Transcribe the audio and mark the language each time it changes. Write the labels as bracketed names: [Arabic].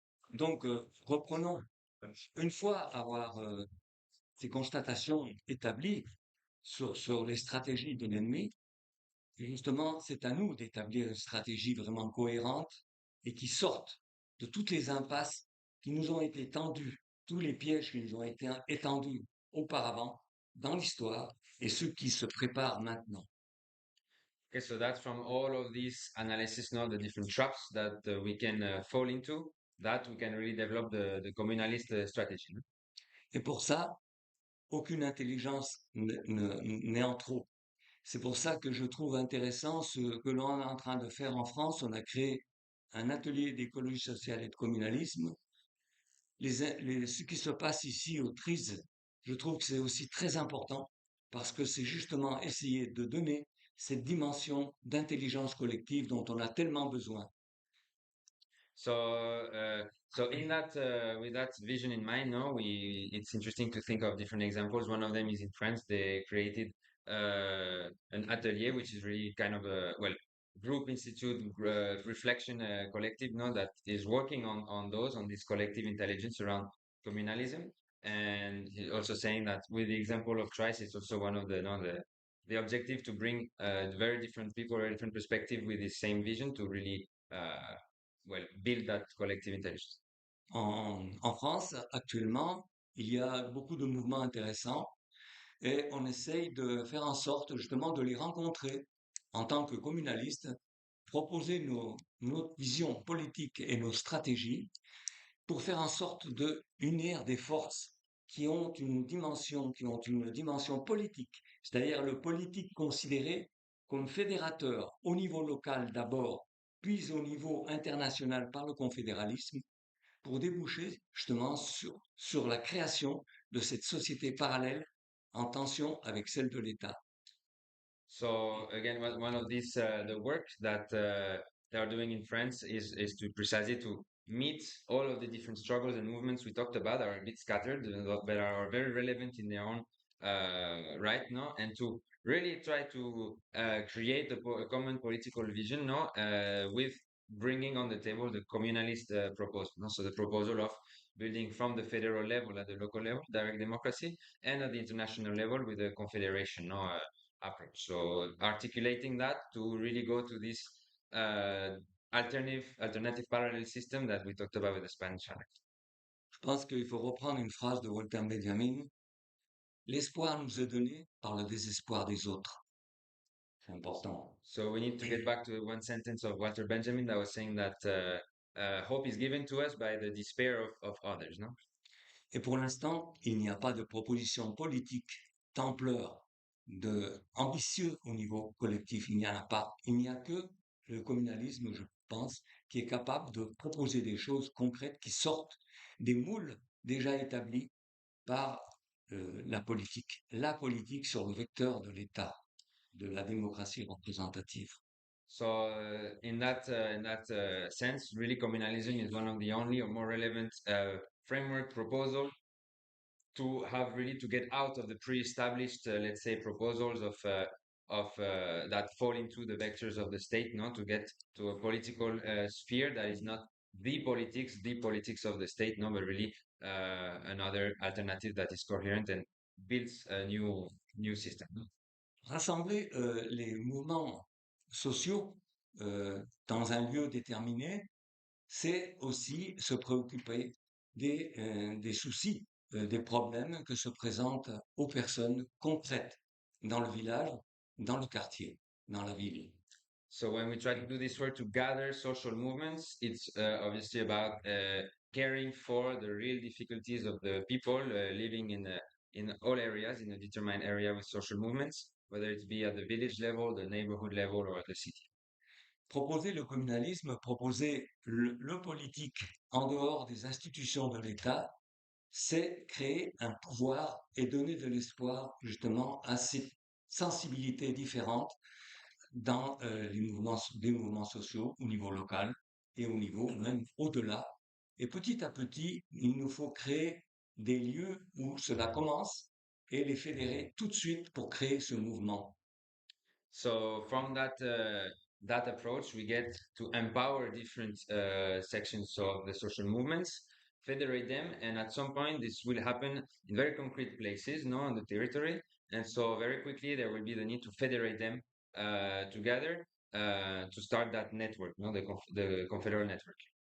[French] Donc, reprenons. Une fois avoir ces constatations établies sur les stratégies de l'ennemi, justement, c'est à nous d'établir une stratégie vraiment cohérente et qui sorte de toutes les impasses qui nous ont été tendues, tous les pièges qui nous ont été étendus auparavant dans l'histoire et ceux qui se préparent maintenant. [English] Okay, so that's from all of these analysis, now the different traps that we can fall into, that we can really develop the communalist strategy. No? [French] Et pour ça, aucune intelligence n'est en trop. C'est pour ça que je trouve intéressant ce que l'on est en train de faire en France. On a créé un atelier d'écologie sociale et de communalisme. Ce qui se passe ici au TRISE, je trouve que c'est aussi très important parce que c'est justement essayer de donner cette dimension d'intelligence collective dont on a tellement besoin. [English] So in that with that vision in mind, no, it's interesting to think of different examples. One of them is in France. They created an atelier, which is really kind of a group institute reflection collective, no, that is working on this collective intelligence around communalism. And he's also saying that with the example of TRISE, it's also one of the objective to bring very different people, very different perspective with the same vision to really build that collective intelligence. [French] En France, actuellement, il y a beaucoup de mouvements intéressants et on essaye de faire en sorte justement de les rencontrer en tant que communalistes, proposer nos visions politiques et nos stratégies pour faire en sorte de unir des forces qui ont une dimension politique, c'est-à-dire le politique considéré comme fédérateur au niveau local d'abord, puis au niveau international par le confédéralisme, pour déboucher justement sur la création de cette société parallèle en tension avec celle de l'État. [English] So again, one of these the work that they are doing in France is to precisely to meet all of the different struggles and movements we talked about are a bit scattered, but are very relevant in their own right now, and to really try to create a common political vision, no, with bringing on the table the communalist proposal, no? So the proposal of building from the federal level at the local level, direct democracy, and at the international level with the confederation, no. Approach. So articulating that to really go to this alternative parallel system that we talked about with the Spanish Annex. [French] Je pense qu'il faut reprendre une phrase de Walter Benjamin. L'espoir nous est donné par le désespoir des autres. C'est important. [English] So we need to get back to one sentence of Walter Benjamin that was saying that hope is given to us by the despair of others, no? [French] Et pour l'instant, il n'y a pas de proposition politique d'ampleur, ambitieux au niveau collectif. Il n'y en a pas. Il n'y a que le communalisme, je pense, qui est capable de proposer des choses concrètes qui sortent des moules déjà établis par la politique sur le vecteur de l'État, de la démocratie représentative. [English] So in that sense, really communalism is one of the only or more relevant framework proposal to have really to get out of the pre-established, let's say, proposals of that fall into the vectors of the state, no, to get to a political sphere that is not the politics of the state, no, but really another alternative that is coherent and builds a new system. [French] Rassembler les mouvements sociaux dans un lieu déterminé, c'est aussi se préoccuper des soucis, des problèmes que se présentent aux personnes concrètes dans le village, dans le quartier, dans la ville. [English] So when we try to do this work to gather social movements, it's obviously about caring for the real difficulties of the people living in all areas, in a determined area with social movements, whether it be at the village level, the neighborhood level, or at the city. [French] Proposer le communalisme, proposer le politique en dehors des institutions de l'État, c'est créer un pouvoir et donner de l'espoir justement à ces sensibilités différentes dans des mouvements sociaux au niveau local et au niveau même au-delà. Et petit à petit, il nous faut créer des lieux où cela commence et les fédérer tout de suite pour créer ce mouvement. [English] So from that approach, we get to empower different sections of the social movements, federate them, and at some point this will happen in very concrete places, no, on the territory. And so very quickly there will be the need to federate them together to start that network, no, the confederal network.